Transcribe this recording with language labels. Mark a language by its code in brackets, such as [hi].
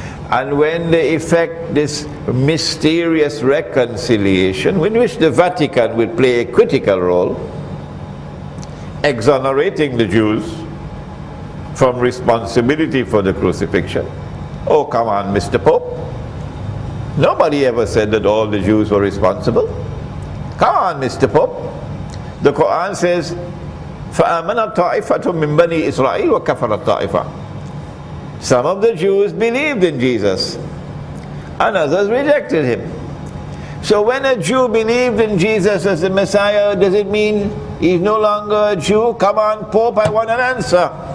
[en] And when they effect this mysterious reconciliation, in which the Vatican will play a critical role, exonerating the Jews from responsibility for the crucifixion. Oh, come on, Mr. Pope. Nobody ever said that all the Jews were responsible. Come on, Mr. Pope. The Quran says, [ar] فَآمَنَ طَائِفَةٌ مِّن بَنِي إِسْرَائِيلَ وَكَفَرَ الطَّائِفَةُ. [en] Some of the Jews believed in Jesus, and others rejected Him. So when a Jew believed in Jesus as the Messiah, does it mean he's no longer a Jew? Come on, Pope, I want an answer.